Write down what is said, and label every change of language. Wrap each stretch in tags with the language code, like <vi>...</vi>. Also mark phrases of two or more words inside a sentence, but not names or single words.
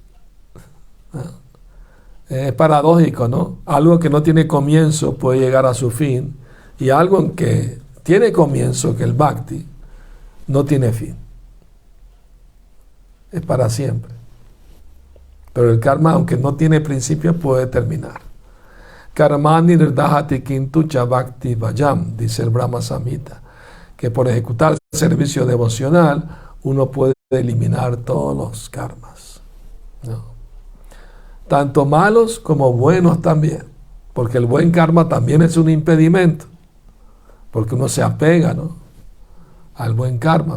<es>Es paradójico, ¿no? Algo que no tiene comienzo puede llegar a su fin, y algo que tiene comienzo, que el bhakti, no tiene fin. Es para siempre. Pero el karma, aunque no tiene principio, puede terminar.</es> <sa>Karmani nirdahati kintu cha bhakti vajam,</sa> <es>dice el Brahma Samhita, que por ejecutar el servicio devocional uno puede eliminar todos los karmas, ¿no? Tanto malos como buenos también, porque el buen karma también es un impedimento, porque uno se apega, ¿no?, al buen karma.</es>